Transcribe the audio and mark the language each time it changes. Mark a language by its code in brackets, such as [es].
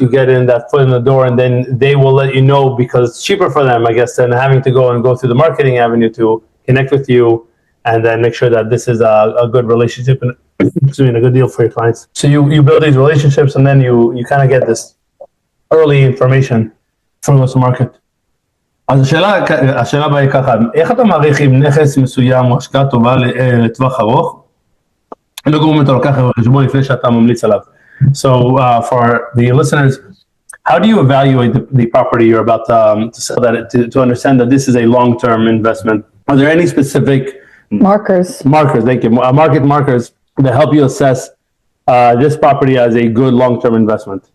[en] You get in that foot in the door, and then they will let you know because it's cheaper for them, I guess, than having to go through the marketing avenue to connect with you, and then make sure that this is a good relationship and a good deal for your clients. So you build these relationships, and then you kind of get this early information from the market. [he] אז השאלה הבאה היא ככה, איך אתה מעריך אם נכס מסוים או השקעה טובה לטווח ארוך, לא גורם אתה לוקח בחשבון לפני שאתה ממליץ עליו. [en] So for the listeners, how do you evaluate the property you're about to sell that to understand that this is a long-term investment? Are there any specific markers, thank you, market markers that help you assess this property as a good long-term investment?